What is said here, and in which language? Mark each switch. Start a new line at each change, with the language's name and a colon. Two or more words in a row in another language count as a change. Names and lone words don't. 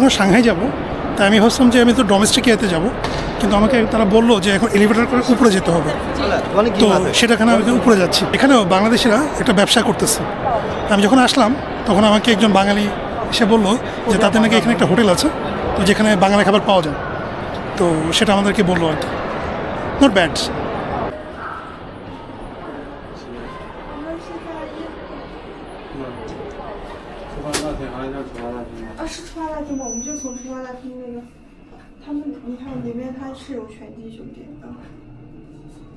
Bangla: এখন সাংহাই যাব, তাই আমি ভাবছিলাম যে আমি তো ডোমেস্টিক এতে যাব, কিন্তু আমাকে তারা বললো যে এখন এলিভেটর করে উপরে যেতে হবে। তো সেটাখানে আমি উপরে যাচ্ছি। এখানেও বাংলাদেশিরা একটা ব্যবসা করতেছে। আমি যখন আসলাম তখন আমাকে একজন বাঙালি এসে বললো যে তাদের নাকি এখানে একটা হোটেল আছে, তো যেখানে বাঙালি খাবার পাওয়া যায়। তো সেটা আমাদেরকে বললো আর কি।
English: Not bad.
Chinese: 是出发大厅吗？我们就从出发大厅那个，他们你看里面它是有全季酒店的。